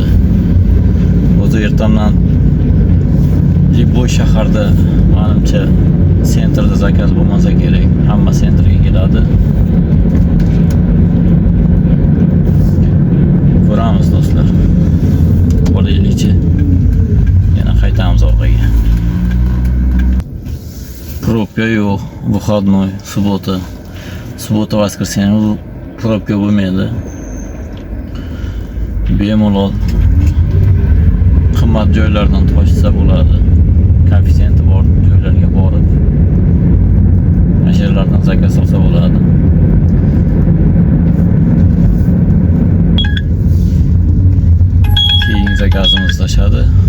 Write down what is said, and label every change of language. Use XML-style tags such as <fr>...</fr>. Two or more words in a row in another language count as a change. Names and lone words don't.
<uz>O'zi ertamdan Liboy shaharda menimcha sentrda zakaz bo'lmasa kerak. Hamma sentrga keladi. Ko'ramiz do'stlar. Bo'laylikchi. Yana qaytamiz orqaga. Probka yo'q,</uz> <ru>выходной, суббота. Суббота, воскресенье</ru> <uz>probka bo'lmaydi. Bemalol qimmat joylardan to'shsa bo'ladi. Koeffitsiyenti bor joylarga borib mashinlardan zakaz olsa bo'ladi. Keyin zakazimiz tashladi.</uz>